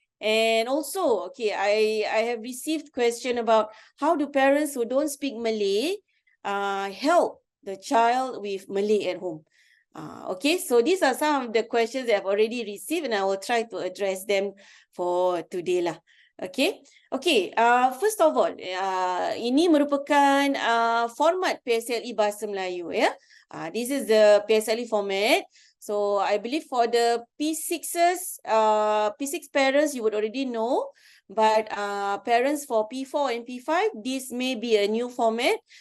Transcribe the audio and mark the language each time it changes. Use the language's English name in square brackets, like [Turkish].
[English] And also, okay, I have received question about how do parents who don't speak Malay help the child with Malay at home. Okay, so these are some of the questions that I've already received and I will try to address them for today lah. Okay, okay. First of all, [Malay] ini merupakan format PSLE Bahasa Melayu ya. [English] This is the PSLE format. So I believe for the P6s, P6 parents you would already know, but parents for P4 and P5, this may be a new format.